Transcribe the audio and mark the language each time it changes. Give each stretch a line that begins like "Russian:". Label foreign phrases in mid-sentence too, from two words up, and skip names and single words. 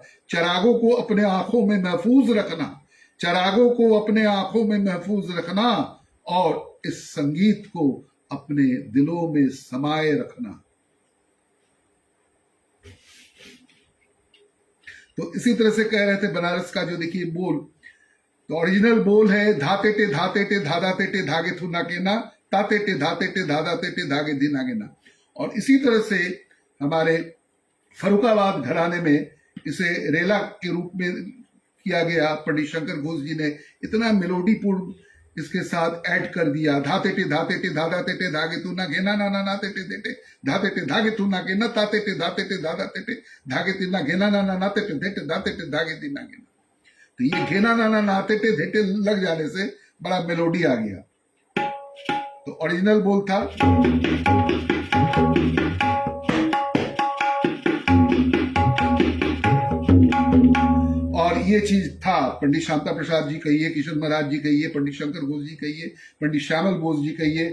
Hindi: चरागों को अपने आंखों में महफूज रखना, चरागों को अपने आंखों में महफूज रखना, और इस संगीत को अपने दिलों में समाये रखना। तो इसी तरह से कह रहे थे बनारस का जो देखिए बोल, तो ओरिजिनल बोल है, धाते टे धादा टे धागे थू ना के ना, ताते टे धादा टे धागे दी नागे ना। और इसी तरह से हमारे फरुखाबाद घराने में इसे रेला के रूप में किया गया। पंडित शंकर घोष जी ने इतना मेलोडीपूर्ण इसके साथ ऐड कर दिया। धाते टे धादा टे धागे तू ना घेना ना ना नाते टे धाते टे धागे तू ना घेना, ताते टे धादा टे धागे ती ना घेना ना ना नाते टे धाते टे धागे ती ना घेना। तो ये घेना ना ना नाते टे धेटे लग जाने से बड़ा मेलोडी आ गया। तो ओरिजिनल बोल था, और ये चीज था, पंडित शांता प्रसाद जी कहिए, किशन महाराज जी कहिए, पंडित शंकर घोष जी कहिए, पंडित श्यामल बोस जी कहिए।